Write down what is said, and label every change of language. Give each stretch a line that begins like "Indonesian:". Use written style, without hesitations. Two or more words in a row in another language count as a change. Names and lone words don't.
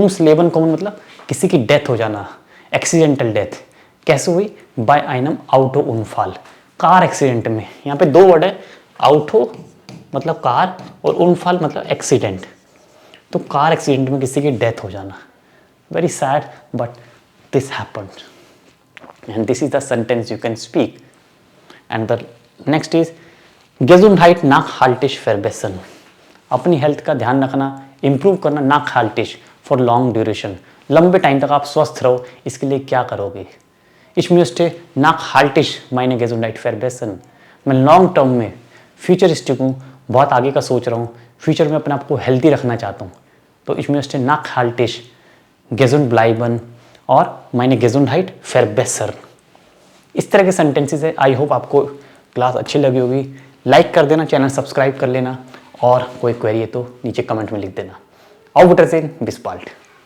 German: ums Leben kommen
Hindi: मतलब किसी की डेथ हो जाना,
English: accidental death,
Hindi: कैसे हुई,
German: bei einem Auto Unfall,
English: car accident
Hindi: में। यहाँ पे दो वर्ड है, आउटो मतलब कार और उनफाल मतलब एक्सीडेंट, तो
English: car accident
Hindi: में किसी की डेथ हो जाना,
English: very sad but this happened and this is the sentence you can speak. and the next is
German: Gesundheit nachhaltig verbessern,
Hindi: अपनी हेल्थ का ध्यान रखना, इंप्रूव करना, नाक हाल्टिश
English: for long duration,
Hindi: लंबे टाइम तक आप स्वस्थ रहो, इसके लिए क्या करोगे।
German: Ich möchte nachhaltig meine Gesundheit verbessern,
Hindi: मैं
English: long term
Hindi: में फ्यूचरिस्टिक हूँ, बहुत आगे का सोच रहा हूँ, फ्यूचर में अपने आप को हेल्दी रखना चाहता हूँ, तो
German: ich möchte nachhaltig gesund bleiben
Hindi: और
German: meine Gesundheit verbessern।
Hindi: इस तरह के सेंटेंसेस है।
English: I hope
Hindi: आपको क्लास अच्छी लगी होगी, लाइक कर देना, चैनल सब्सक्राइब कर लेना, और कोई क्वेरी है तो नीचे कमेंट में लिख देना।
German: Auf Wiedersehen, bis bald।